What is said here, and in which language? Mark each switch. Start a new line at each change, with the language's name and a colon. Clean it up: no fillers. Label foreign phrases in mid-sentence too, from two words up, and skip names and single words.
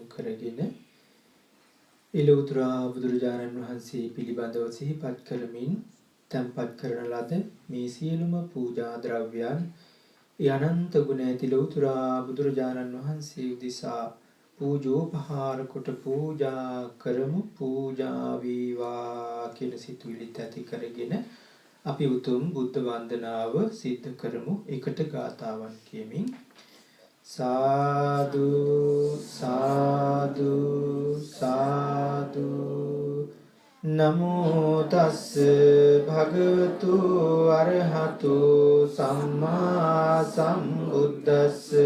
Sinhala: කරගෙන ඉලුතුරා බුදුරජාණන් වහන්සේ පිළිබඳව සිහිපත් කරමින් තැන්පත් කරන ලද මේ සියලුම පූජා ද්‍රව්‍යයන් අනන්ත ගුණ ඇති ලෞතුරා බුදුරජාණන් වහන්සේ උදෙසා පූජෝපහාර කොට පූජා කරමු. පූජා වේවා කියන සිතුවිලිත් ඇති කරගෙන අපි උතුම් බුද්ධ වන්දනාව සිද්ධ කරමු. එකට ගාථාවන් කියමින් සාදු සාදු සාදු
Pali: නමෝ තස්ස භගවතු අරහතු සම්මා සම්බුද්දස්ස